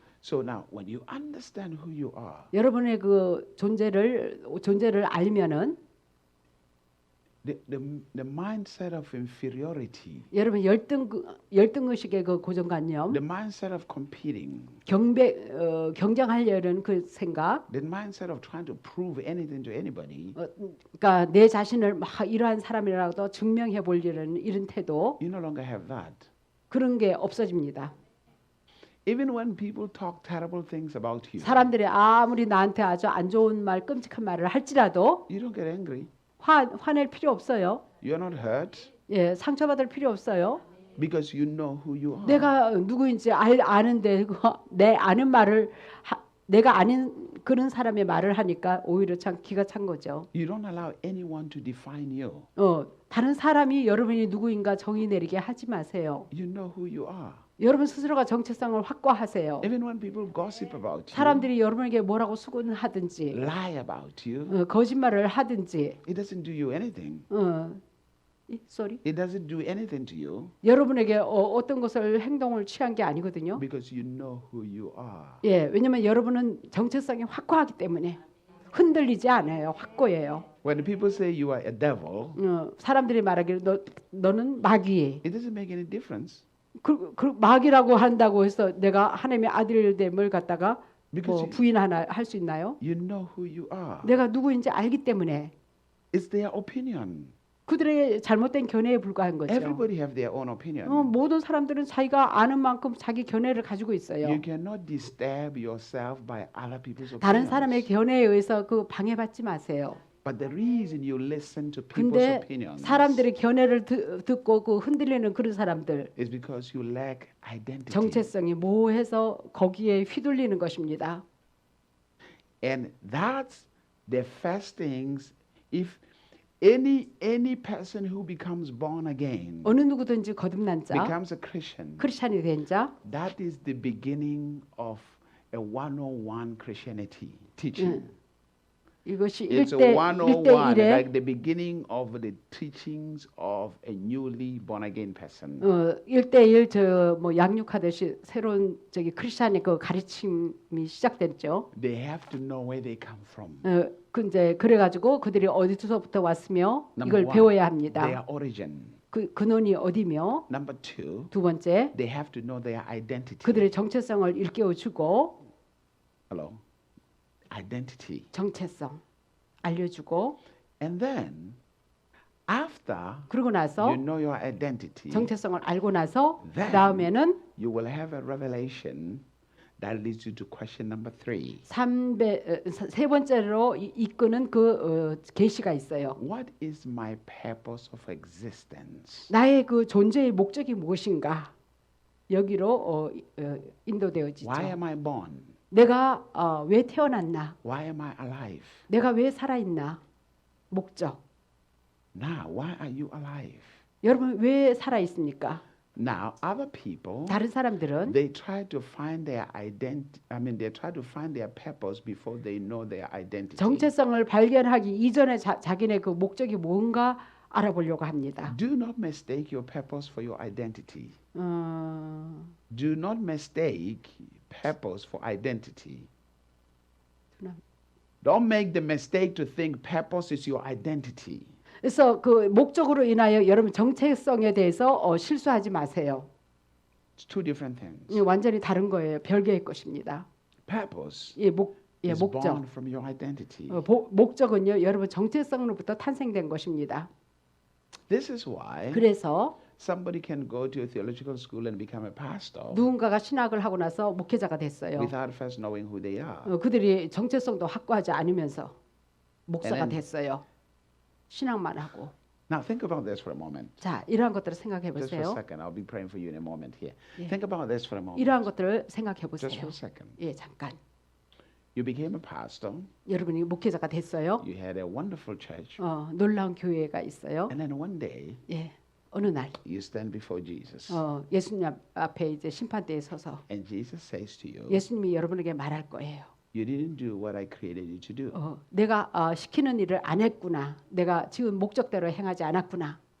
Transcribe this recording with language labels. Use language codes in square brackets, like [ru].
[en] So now when you understand who you are, [ko] 여러분의 그 존재를 알면은 [en] the mindset of inferiority, [ko] 여러분 열등의식의 그 고정관념, [en] the mindset of competing, [ko] 경쟁하려는 그 생각, [en] the mindset of trying to prove anything to anybody, [ko] 그러니까 내 자신을 막 이러한 사람이라도 증명해 보려는 이런 태도, [en] you no longer have that. [ko] 그런 게 없어집니다. [en] Even when people talk terrible things about you, [ko] 사람들이 아무리 나한테 아주 안 좋은 말, 끔찍한 말을 할지라도 [en] you don't get angry. [ko] 화낼 필요 없어요. [en] You're not hurt [ko] 예, 상처받을 필요 없어요. [en] because you know who you are. [ko] 내가 누구인지 아는데 내 아는 말을 내가 아는 그런 사람의 말을 하니까 오히려 참 기가 찬 거죠. [en] You don't allow anyone to define you. [ko] 다른 사람이 여러분이 누구인가 정의 내리게 하지 마세요. [en] You know who you are. [ko] 여러분 스스로가 정체성을 확고하세요. [en] Even when people gossip about you, [ko] 사람들이 여러분에게 뭐라고 수군하든지 [en] lie about you, [ko] 거짓말을 하든지 [en] it doesn't do you anything. sorry. It doesn't do anything to you [ko] 여러분에게 어떤 것을 행동을 취한 게 아니거든요. [en] because you know who you are. [ko] 예, 왜냐면 여러분은 정체성이 확고하기 때문에 흔들리지 않아요. 확고해요. [en] When people say you are a devil, [ko] 사람들이 말하기를 너는 마귀. [en] it doesn't make any difference [ko] 그 마귀라고 한다고 해서 내가 하나님의 아들됨을 갖다가 [en] because [ko] 뭐 부인하나 할 수 있나요? [en] you know who you are. [ko] 내가 누구인지 알기 때문에 [en] It's their opinion. [ko] 그들의 잘못된 견해에 불과한 거죠. [en] Everybody have their own opinion. [ko] 모든 사람들은 자기가 아는 만큼 자기 견해를 가지고 있어요. [en] You cannot disturb yourself by other people's [ko] 다른 [en] opinions. [ko] 사람의 견해에 의해서 그 방해받지 마세요. [en] But the reason you listen to people's [ko] 근데 [en] opinions [ko] 사람들의 견해를 듣고 그 흔들리는 그런 사람들 [en] is because you lack identity. [ko] 정체성이 모호해서 거기에 휘둘리는 것입니다. [en] And that's the first things. If any person who becomes born again [ko] 어느 누구든지 거듭난 자, [en] becomes a Christian, [ko] 크리스찬이 된 자, [en] that is the beginning of a 101 Christianity teaching. [ko] 이것이 [en] It's a 101, [ko] 1대1의 [en] like the beginning of the teachings of a newly born again person. [ko] 1대1 저뭐 양육하듯이 새로운 저기 크리스찬의 그 가르침이 시작됐죠. [en] They have to know where they come from. [ko] 그 이제 그래 가지고 그들이 어디서부터 왔으며 [en] Number [ko] 이걸 [en] one, [ko] 배워야 합니다. [en] their origin. [ko] 그 근원이 어디며 [en] Number two, [ko] 두 번째 [en] they have to know their identity. [ko] 그들의 정체성을 일깨워 주고 [en] Hello, identity. [ko] 정체성 알려주고 [en] And then, after [ko] 그러고 나서 [en] you know your identity, 정체성을 알고 나서 Then- [ko] 그다음에는 [en] you will have a revelation that leads you to question number 3. [ko] 세 번째로 이끄는 그 계시가 있어요. [en] What is my purpose of existence? [ko] 나의 그 존재의 목적이 무엇인가? 여기로 인도되어지죠. [en] Why am I born? [ko] 내가 왜 태어났나? [en] Why am I alive? [ko] 내가 왜 살아있나? 목적. [en] Now, why are you alive? [ko] 여러분 왜 살아있습니까? [en] Now, other people, [ko] 다른 사람들은 [en] they try to find their identity. I mean, they try to find their purpose before they know their identity. [ko] 정체성을 발견하기 이전에 자기네 그 목적이 뭔가 알아보려고 합니다. [en] Do not mistake your purpose for your identity. [ko] 어, [en] Do not mistake purpose for identity. Do not- Don't make the mistake to think purpose is your identity. [ko] 그래서 그 목적으로 인하여 여러분 정체성에 대해서 실수하지 마세요. [en] It's two different things. [ko] 이게 완전히 다른 거예요. 별개의 것입니다. [en] Purpose [ko] 예, [en] is [ko] 목적. [en] born from your identity. [ko] 목적은요, 여러분 정체성으로부터 탄생된 것입니다. [en] This is why [ko] 그래서 [en] somebody can go to a theological school and become a pastor [ko] 누군가가 신학을 하고 나서 목회자가 됐어요. [en] without first knowing who they are. [ko] 그들이 정체성도 확고하지 않으면서 목사가 [en] And then- [ko] 됐어요. 신학만 하고. [en] Now think about this for a moment. [ko] 자, 이러한 것들을 생각해 [en] Just for a [ko] 보세요. [en] second. I'll be praying for you in a moment here. Yeah. Think about this for a moment. [ko] 이러한 것들을 생각해 [en] Just for a second. [ko] 예, 잠깐. [en] You became a pastor. [ko] 여러분이 목회자가 됐어요. [en] You had a wonderful church. [ko] 놀라운 교회가 있어요. [en] And then one day [ko] 예, 어느 날 [en] you stand before Jesus. [ko] 예수님 앞에 이제 심판대에 서서 [en] And Jesus says to you, [ko] 예수님이 여러분에게 말할 거예요. [en] you didn't do what I created you to do. [ko] 내가 시키는 일을 안 했구나. 내가 지은 목적대로 행하지 않았구나.